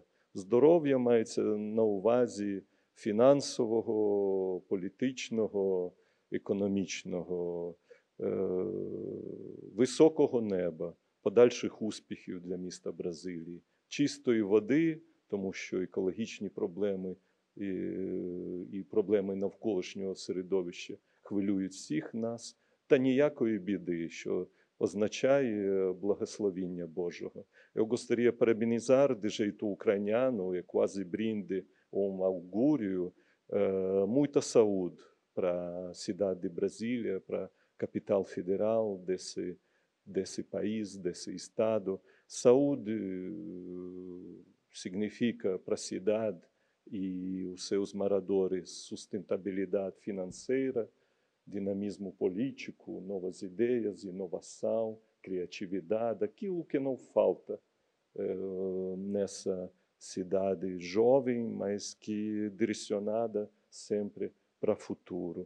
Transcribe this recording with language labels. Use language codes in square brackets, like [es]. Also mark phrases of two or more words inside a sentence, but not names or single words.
[uk] Здоров'я мається на увазі фінансового, політичного, економічного, високого неба, подальших успіхів для міста Бразилії, чистої води, тому що екологічні проблеми і проблеми навколишнього середовища хвилюють всіх нас, та ніякої біди, що означає благословіння Божого. [pt] Eu gostaria de parabenizar de jeito ucraniano e quase brinde um augúrio, muita saúde para a cidade de Brasília, para a capital federal desse país, desse estado. Saúde significa para a cidade e os seus moradores sustentabilidade financeira, dinamismo político, novas ideias, inovação, criatividade, aquilo que não falta nessa cidade jovem, mas que direcionada sempre para o futuro.